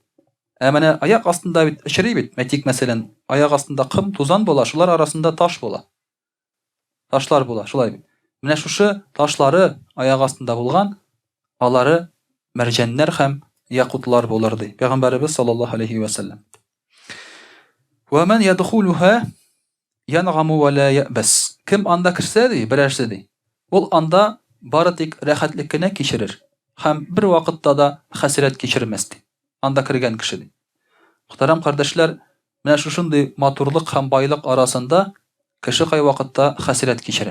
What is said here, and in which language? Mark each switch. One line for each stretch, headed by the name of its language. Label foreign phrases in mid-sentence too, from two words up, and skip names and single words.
Tatar: Менә аяк астында бит очрый бит, мәтик мәсәлән, аяк астында кым, тузан була, шулар арасында таш була. Ташлар була, шулай бит. Менә шушы ташлары аяк астында булган, алары мәрҗәннәр һәм якутлар булыр ди.
Arabic: Пәйгамбәрбез صلى الله عليه وسلم. ومن يدخلها ينعم ولا يبأس.
Tatar: Кем анда кирсә ди, берәрсе ди. Ул анда бары тик рәхәтлек кенә кичерер һәм бер вакытта да хәсрәт кичермәс ди. Анда кергән кеше ди. Мөхтәрәм кардәшләр, менә шушындый матурлык һәм байлык арасында кеше кай вакытта хәсрәт кичерә.